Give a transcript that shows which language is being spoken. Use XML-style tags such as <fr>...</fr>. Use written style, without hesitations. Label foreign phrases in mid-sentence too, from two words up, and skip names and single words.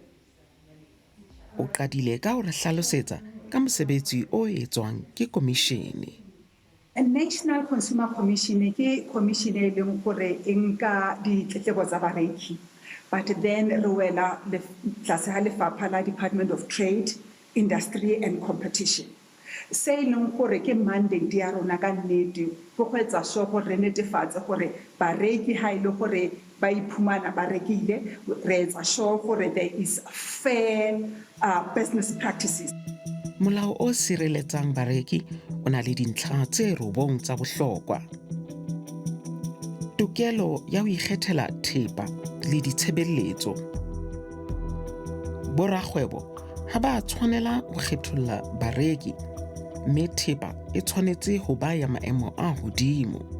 <st>O qadile ka ho re hlalosetsa ka mosebetsi o etswang ke komishene. A National Consumer Commission ke commission e leng gore e nka ditletlebo tsa bareki,</st> <en>but then</en> <st>re wela tlase ha lefapha la Department of Trade, Industry and Competition. Se e leng gore ke mandate ya rona ka nnete go etsa sure gore re netefatse gore bareki ha ile gore ba iphumana ba rekile, re etsa sure gore</st> <en>there is fair business practices.</en> <st>Molao o sireletsang bareki o na le dintlha tse robong tsa bohlokwa. Tokelo ya ho ikgethela thepa le ditshebeletso. Borakgwebo ha ba tshwanela ho kgetholla bareki, mme thepa e tshwanetse ho ba ya maemo a hodimo.</st>